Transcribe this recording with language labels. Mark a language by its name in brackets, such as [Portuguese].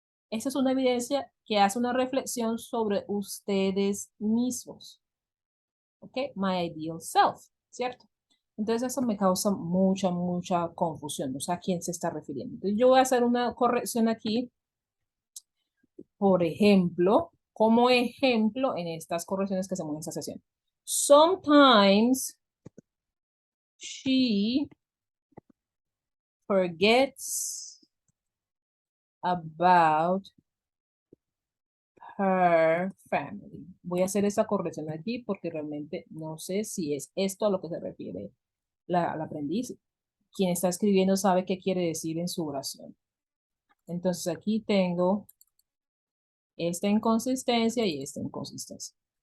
[Spanish] Esa es una evidencia que hace una reflexión sobre ustedes mismos. ¿Ok? [English] My ideal self, [Spanish] ¿cierto? Entonces eso me causa mucha confusión, o sea, ¿a quién se está refiriendo? Entonces yo voy a hacer una corrección aquí, por ejemplo, como ejemplo en estas correcciones que hacemos en esta sesión. [English] Sometimes she forgets about her family. [Spanish] Voy a hacer esa corrección aquí porque realmente no sé si es esto a lo que se refiere al aprendiz. Quien está escribiendo sabe qué quiere decir en su oración. Entonces aquí tengo esta inconsistencia y esta inconsistencia.